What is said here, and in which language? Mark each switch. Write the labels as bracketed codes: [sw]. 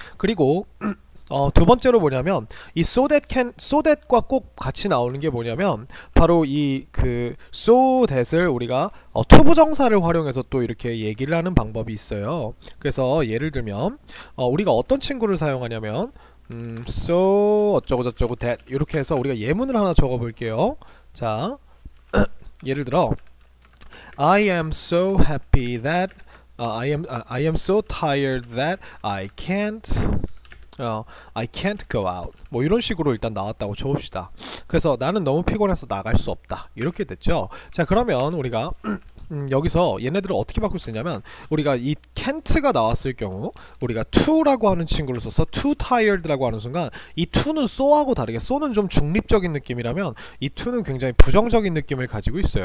[ko] 그리고 두 번째로 뭐냐면 이 so that과 꼭 같이 나오는 게 뭐냐면 바로 이 그 so that을 우리가 투부정사를 활용해서 또 이렇게 얘기를 하는 방법이 있어요. 그래서 예를 들면 우리가 어떤 친구를 사용하냐면 so 어쩌고 저쩌고 that 이렇게 해서 우리가 예문을 하나 적어 볼게요. 자, 예를 들어 [en] I am so happy that I am so tired that I can't go out. [ko] 뭐 이런 식으로 일단 나왔다고 쳐봅시다. 그래서 나는 너무 피곤해서 나갈 수 없다. 이렇게 됐죠. 자, 그러면 우리가 여기서 얘네들을 어떻게 바꿀 수 있냐면 우리가 이 can't가 나왔을 경우 우리가 to라고 하는 친구를 써서 too tired라고 하는 순간 이 to는 so하고 다르게 so는 좀 중립적인 느낌이라면 이 to는 굉장히 부정적인 느낌을 가지고 있어요.